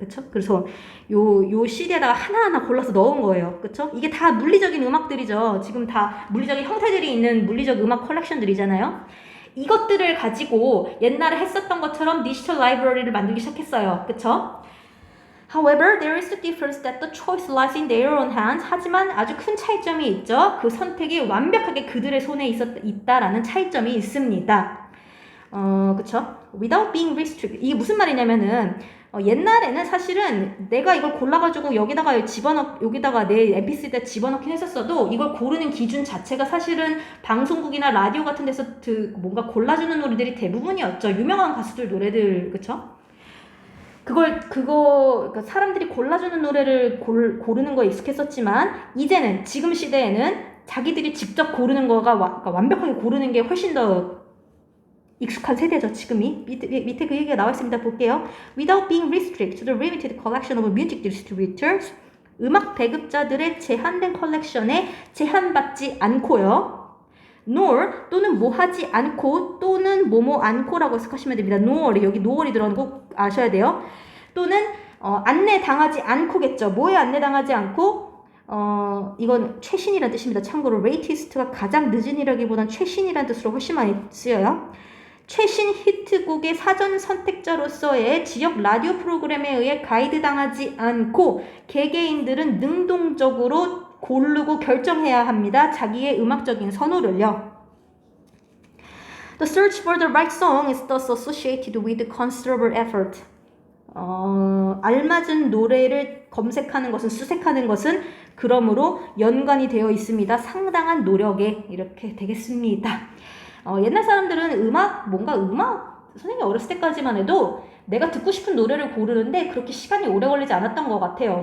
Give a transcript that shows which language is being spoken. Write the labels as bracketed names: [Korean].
[Korean] 그래서 요 CD에다가 하나하나 골라서 넣은 거예요. 그쵸? 이게 다 물리적인 음악들이죠. 지금 다 물리적인 형태들이 있는 물리적 음악 컬렉션들이잖아요. 이것들을 가지고 옛날에 했었던 것처럼 디지털 라이브러리를 만들기 시작했어요. 그쵸? [English] However, there is a difference that the choice lies in their own hands. [Korean] 하지만 아주 큰 차이점이 있죠. 그 선택이 완벽하게 그들의 손에 있다라는 차이점이 있습니다. 그쵸? [English] Without being restricted. [Korean] 이게 무슨 말이냐면은 옛날에는 사실은 내가 이걸 골라가지고 여기다가 내 mp3에다 집어넣긴 했었어도 이걸 고르는 기준 자체가 사실은 방송국이나 라디오 같은 데서 뭔가 골라주는 노래들이 대부분이었죠. 유명한 가수들 노래들, 그쵸? 그러니까 사람들이 골라주는 노래를 고르는 거에 익숙했었지만, 이제는, 지금 시대에는 자기들이 직접 고르는 거가 그러니까 완벽하게 고르는 게 훨씬 더 익숙한 세대죠, 지금이. 밑에 그 얘기가 나와 있습니다. 볼게요. [English] Without being restricted to the limited collection of music distributors, [Korean] 음악 배급자들의 제한된 컬렉션에 제한받지 않고요. nor 또는 뭐 하지 않고 또는 뭐뭐 않고라고 해석하시면 됩니다. nor 여기 nor이 들어가는 거 아셔야 돼요. 또는 안내당하지 않고겠죠. 뭐에 안내당하지 않고 이건 최신이라는 뜻입니다. 참고로 latest가 가장 늦은이라기보단 최신이라는 뜻으로 훨씬 많이 쓰여요. 최신 히트곡의 사전 선택자로서의 지역 라디오 프로그램에 의해 가이드당하지 않고 개개인들은 능동적으로 고르고 결정해야 합니다. 자기의 음악적인 선호를요. [English] The search for the right song is thus associated with considerable effort. [Korean] 알맞은 노래를 검색하는 것은, 수색하는 것은 그러므로 연관이 되어 있습니다. 상당한 노력에 이렇게 되겠습니다. 옛날 사람들은 음악 선생님이 어렸을 때까지만 해도 내가 듣고 싶은 노래를 고르는데 그렇게 시간이 오래 걸리지 않았던 것 같아요.